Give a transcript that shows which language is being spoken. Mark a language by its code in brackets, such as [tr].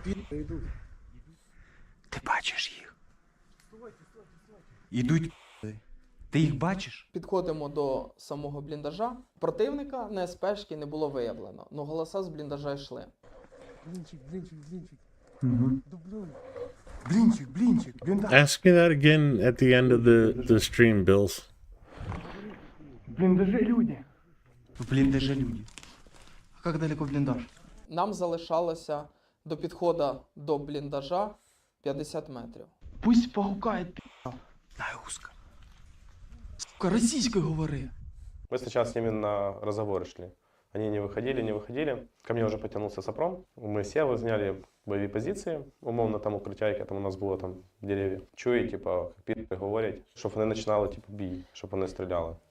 [uk] Ти бачиш їх? Ідуть. Ти їх бачиш? Підходимо до самого бліндажа. Противника на СПшки не було виявлено, але голоса з бліндажа йшли. Блінчик. [en] Ask me that again at the end of the stream, Bills. [ru] В блиндаже люди. [uk] В бліндажі люди. А як далеко бліндаж? Нам залишалося до підходу до бліндажа 50 метрів. [ru] Пусть погукає, пі***а. Дай узко. [uk] Сука, російською говори. [ru] Мы сначала с ними на разговоры шли. Они не выходили. Ко мне уже потянулся Сопром. Мы сели, заняли [uk] бойові позиції. Умовно там укриття, яке там у нас було там дерев'я. Чую, типа, як підки говорять, щоб вони починали типу, бій, щоб вони стріляли.